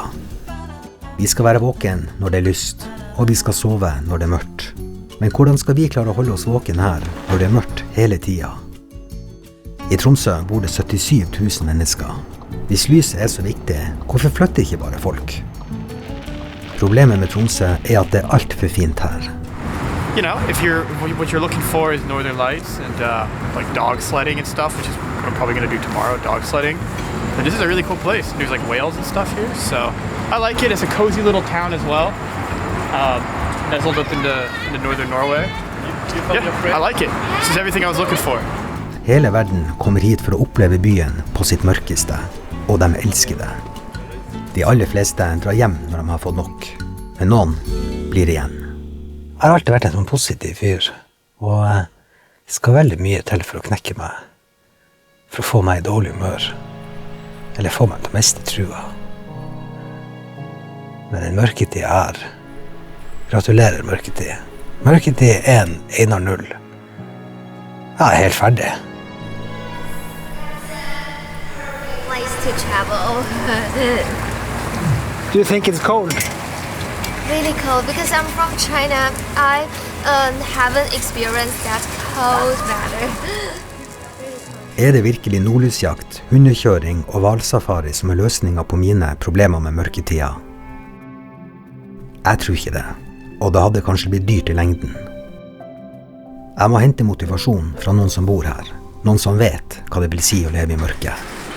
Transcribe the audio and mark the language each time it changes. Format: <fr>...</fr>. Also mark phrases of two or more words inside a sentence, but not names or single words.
<no>Vi skal være våken når det er lyst, og vi skal sove når det er mørkt. Men hvordan skal vi klare å holde oss våken her når det er mørkt hele tida? I Tromsø bor det 77 000 mennesker. Hvis lyset er så viktig, hvorfor flytter ikke bare folk? Problemet med Tromsø er at det er alt for fint her.</no> <en>You know, what you're looking for is northern lights and dog sledding and stuff, which is what I'm probably going to do tomorrow, dog sledding. And this is a really cool place. There's whales and stuff here, so I like it. It's a cozy little town as well. Nestled up into northern Norway. Yeah, I like it. This is everything I was looking for.</en> <no>Hele verden kommer hit for å oppleve byen på sitt mørkeste, og de elsker det. De aller fleste drar hjem når de har fått nok, men noen blir igjen. Jeg har alltid vært en sånn positiv fyr, og det skal veldig mye til for å knekke meg, for å få meg i dårlig humør, eller få meg til å miste trua. Men den mørketid er, gratulerer mørketid. Mørketid 1, Einar 0. Jeg er helt ferdig.</no> <en>Place to travel. Do you think it's cold? Really cold because I'm from China. I haven't experienced that cold weather.</en> <no>Er det virkelig nordlysjakt, hundekjøring og hvalsafari som er løsningen på mine problemer med mørketida? Jeg tror ikke det, og det hadde kanskje blitt dyrt i lengden. Jeg må hente motivasjon fra noen som bor her, noen som vet hva det vil si å leve i mørket.</no>